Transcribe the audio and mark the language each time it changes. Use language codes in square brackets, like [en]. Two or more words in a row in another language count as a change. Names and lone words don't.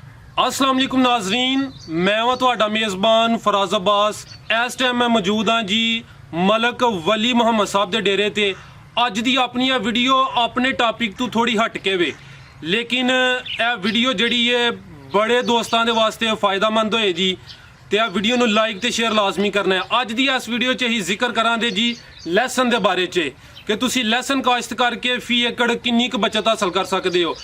[ar] السلام علیکم ناظرین, [pa] میں ہاں تہاڈا میزبان فراز عباس. اس ٹائم میں موجود ہاں جی ملک ولی محمد صاحب کے ڈیرے تے. اج دی اپنی یہ ویڈیو اپنے ٹاپک تو تھوڑی ہٹ کے وے، لیکن یہ ویڈیو جڑی ہے بڑے دوستوں کے واسطے فائدہ مند ہوئے جی. تو یہ ویڈیو نوں لائک تو شیئر لازمی کرنا ہے۔ اج دی اس ویڈیو چ ہی ذکر کراں گے جی لیسن کے بارے چ کہ تسی لیسن کاشت کرکے فی ایکڑ کنی ک بچت حاصل کر سکتے ہو.